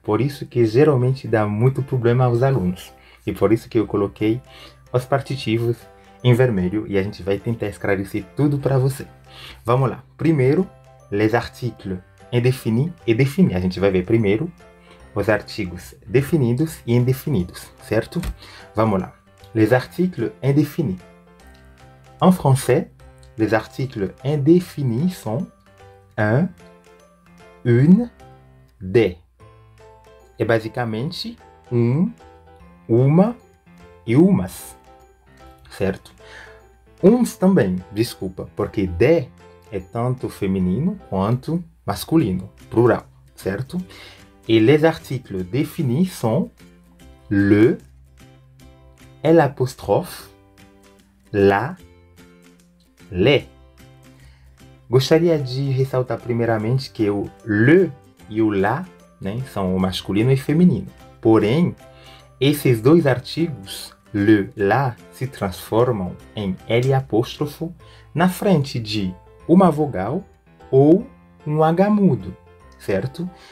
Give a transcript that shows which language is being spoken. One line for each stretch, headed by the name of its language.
Portuguese: Por isso que geralmente dá muito problema aos alunos. E por isso que eu coloquei os partitivos em vermelho e a gente vai tentar esclarecer tudo para você. Vamos lá. Primeiro,
French: les articles indéfinis
Portuguese: e définis. A gente vai ver primeiro os artigos definidos e indefinidos, certo? Vamos lá.
French: Les articles indéfinis. En français, les articles indéfinis sont un, une, des.
Portuguese: É basicamente um, uma e umas, certo? Uns também, desculpa, porque de é tanto feminino quanto masculino, plural, certo?
French: Et les articles définis sont le, l'apostrophe, la, les.
Portuguese: Gostaria de ressaltar primeiramente que o le e o la, né, são o masculino e feminino. Porém, esses dois artigos, le, la, se transformam em L apóstrofo na frente de uma vogal ou um H mudo, certo?